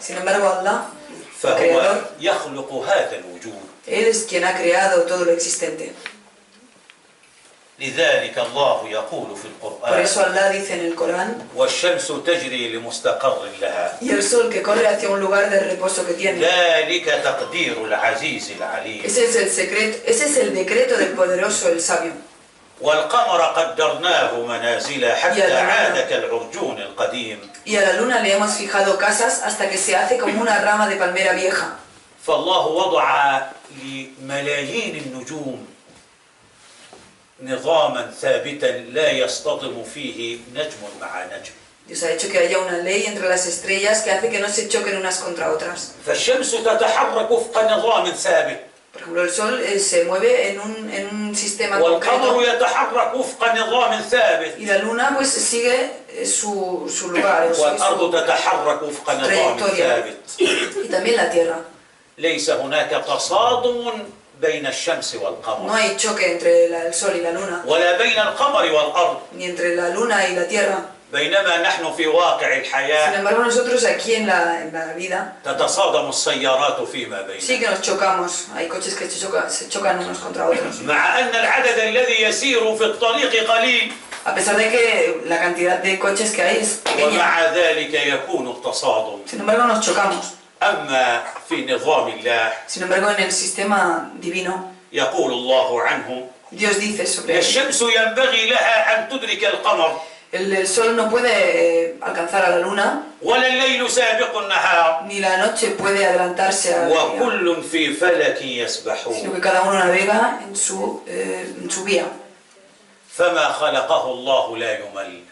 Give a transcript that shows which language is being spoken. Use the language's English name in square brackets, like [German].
[Spanish] Sin embargo, Allah, el [Arabic] فهو [Spanish] Creador, [Arabic] يخلق هذا الوجود. [Spanish] Él es quien ha creado todo lo existente. [Arabic] لذلك الله يقول في [Spanish] Por [Arabic] القرآن [Spanish] eso Allah dice en el Corán, [Arabic] والشمس تجري لمستقر لها [Spanish] y el sol que corre hacia un lugar de reposo que tiene. [Arabic] ذلك تقدير العزيز العليم. [Spanish] Ese es el secreto, ese es el decreto del poderoso, el sabio. [Arabic] والقمر قدرناه منازل حتى يا لنا. عاد كالعرجون القديم. [Spanish] Y a la luna le hemos fijado casas hasta que se hace como una rama de palmera vieja. [Arabic] فالله وضع لملايين النجوم نظاما ثابتا لا يصطدم فيه نجم مع نجم. [Spanish] Dios ha hecho que haya una ley entre las estrellas que hace que no se choquen unas contra otras. [Arabic] فالشمس تتحرك وفق نظام ثابت [Spanish] Por ejemplo, el sol se mueve en un sistema [Arabic] والقمر [Spanish] concreto [Arabic] يتحرك وفق نظام ثابت [Spanish] y la luna pues sigue su lugar, sigue [Arabic] والأرض [Spanish] su [Arabic] تتحرك وفق نظام [Spanish] trayectoria. [Arabic] ثابت. [Spanish] Y también la Tierra. [Arabic] ليس هناك تصادم بين الشمس [Spanish] No [Arabic] والقمر [Spanish] hay choque entre el sol y la luna, [Arabic] ولا بين القمر والأرض. [Spanish] ni entre la luna y la Tierra. [Arabic] بينما نحن في واقع [Spanish] Sin [Arabic] الحياة [Spanish] embargo, nosotros aquí en la vida [Arabic] تتصادم السيارات فيما [Spanish] sí [Arabic] بينها. [Spanish] que nos chocamos. Hay coches que se chocan unos contra otros. [Arabic] مع أن العدد الذي يسير في الطريق قليل [Spanish] A pesar de que la cantidad de coches que hay es pequeña. [Arabic] ومع ذلك يكون التصادم. [Spanish] Sin embargo, nos chocamos. [Arabic] أما في نظام الله [Spanish] Sin embargo, en el sistema divino, [Arabic] يقول الله عنه: [Spanish] Dios dice sobre él, [Arabic] الشمس ينبغي لها أن تدرك القمر [Spanish] el sol no puede alcanzar a la luna, [Arabic] ولا الليل سابق النهار [Spanish] ni la noche puede adelantarse al día, [Arabic] وكل في فلك [Spanish] sino [Arabic] يسبحون. [Spanish] que cada uno navega en su vía. [Arabic] فما خلقه الله لا يمل.